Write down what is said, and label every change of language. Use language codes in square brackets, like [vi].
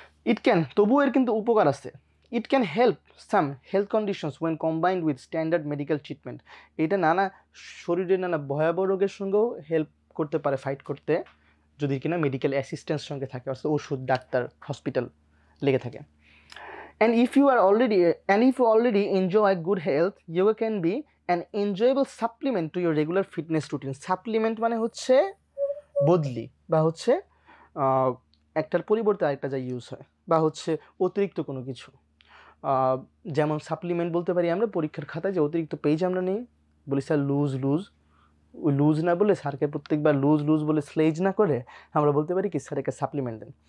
[en] It can, তবুও এর কিন্তু উপকার আছে। It can help some health conditions when combined with standard medical treatment, [bn] এটা নানা শরীরের নানা ভয়াবহ রোগের সঙ্গেও হেল্প করতে পারে ফাইট করতে, যদি কিনা মেডিকেল অ্যাসিস্ট্যান্স সঙ্গে থাকে, অর্থাৎ ওষুধ, ডাক্তার, হসপিটাল লেগে থাকে। [en] And if you already enjoy good health, yoga can be an enjoyable supplement to your regular fitness routine. [bn] Supplement মানে হচ্ছে বদলি, বা হচ্ছে একটার পরিবর্তে আরেকটা যা ইউজ হয়, বা হচ্ছে অতিরিক্ত কোনো কিছু। যেমন সাপ্লিমেন্ট বলতে পারি আমরা পরীক্ষার খাতায় যে অতিরিক্ত পেজ আমরা নিই, বলি স্যার লুজ, ওই লুজ না বলে স্যারকে প্রত্যেকবার লুজ বলে স্লেজ না করে আমরা বলতে পারি কি স্যার একটা সাপ্লিমেন্ট দেন।